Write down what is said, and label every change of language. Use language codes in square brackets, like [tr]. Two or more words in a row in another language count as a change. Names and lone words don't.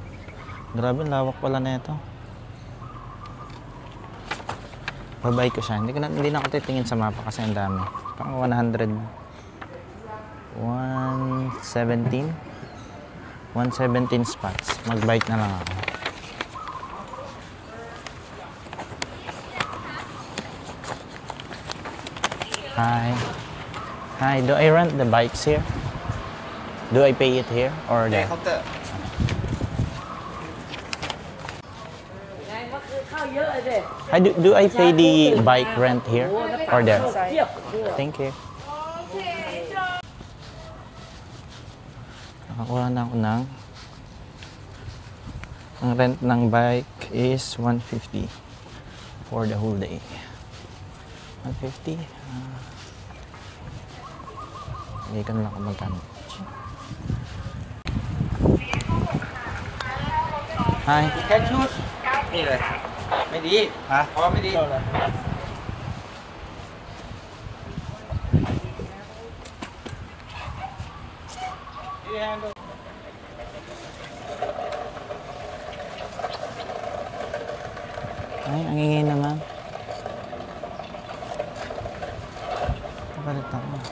[tl] Grabe, lawak pala na ito. Babay ko siya. Hindi na ako titingin sa mapa kasi ang dami. Pang 117 spots. Mag-bike na lang ako. [en] Hi. Hi, do I rent the bikes here? Do I pay it here or there? Hi, do I pay the bike rent here or there? Thank you. [tl] Nakakuha na ako ng ang rent ng bike is 150 for [en] the whole day. [tl] 150. Hindi ka lang ako magkano. Hi. [th] แค่ชุดนี่เลยไม่ดีฮะเพราะไม่ดี [tl] Ay, ang ingay naman. Kapalit ako.